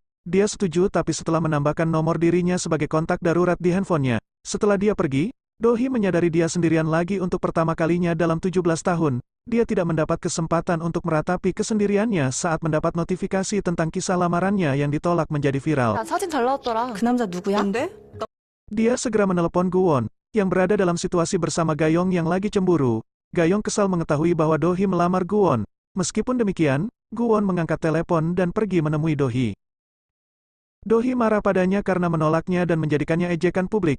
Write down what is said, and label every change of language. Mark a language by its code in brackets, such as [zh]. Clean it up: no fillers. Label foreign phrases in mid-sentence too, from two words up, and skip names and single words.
[id] Dia setuju tapi setelah menambahkan nomor dirinya sebagai kontak darurat di handphonenya. Setelah dia pergi, Do-hee menyadari dia sendirian lagi untuk pertama kalinya dalam 17 tahun. Dia tidak mendapat kesempatan untuk meratapi kesendiriannya saat mendapat notifikasi tentang kisah lamarannya yang ditolak menjadi viral. [ko] 야, 사진 잘 나왔더라. 그 남자 누구야? 뭔데? [id] Dia segera menelepon Gu-won, yang berada dalam situasi bersama Gayong yang lagi cemburu. Gayong kesal mengetahui bahwa Do-hee melamar Gu-won. Meskipun demikian, Gu-won mengangkat telepon dan pergi menemui Do-hee. Do-hee marah padanya karena menolaknya dan menjadikannya ejekan publik.